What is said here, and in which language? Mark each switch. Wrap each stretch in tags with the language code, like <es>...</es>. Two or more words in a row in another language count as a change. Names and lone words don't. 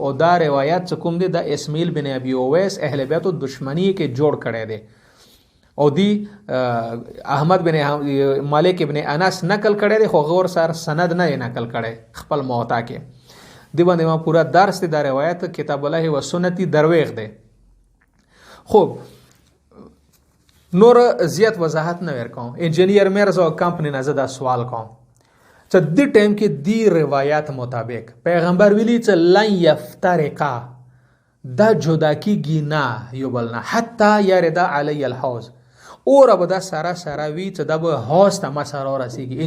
<ps>او دا روایت کوم دی د اسماعیل بن ابي اویس اهل بیت دشمنی کې جوړ کړي دی او دی احمد بن مالک ابن انس نقل کړي دی خو غور سره سند نه نقل کړي خپل موتا کې دی باندې ما پورا درس دی دا روایت</ps> <ar>کتاب الله و سنتی</ar> <ps>درویغ دی. خب نور زیات وضاحت نه ورکوم. انجینیر مرزا کمپنی نه زدا سوال کوم چې د ټیم کې دی روایت مطابق پیغمبر ویلی چې</ps> <ar>لن یفترقا</ar> <ps>دا جدا کیږي نه یو بل نه</ps> <ar>حتی یردا علی الحوض</ar> <ps>اور به دا سره سره وی چې دا به حوض ته ما سره رسیږي.</ps>